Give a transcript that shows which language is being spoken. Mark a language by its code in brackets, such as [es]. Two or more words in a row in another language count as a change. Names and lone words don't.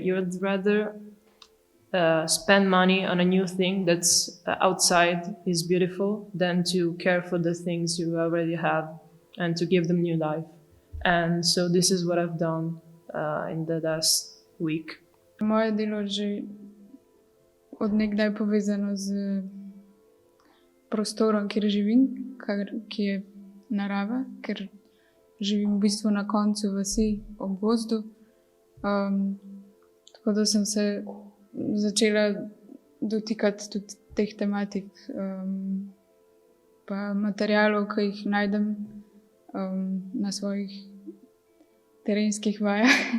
[en] You would rather spend money on a new thing that's outside is beautiful than to care for the things you already have and to give them new life. And so this is what I've done in the last week. [sl] Moje delo že od nekdaj povezano z prostorom, kjer živim, ki je narava, ker živim v bistvu na koncu vasi ob gozdu. Tako da sem se začela dotikati tudi teh tematik, pa materialov, ki jih najdem na svojih terenskih vajah.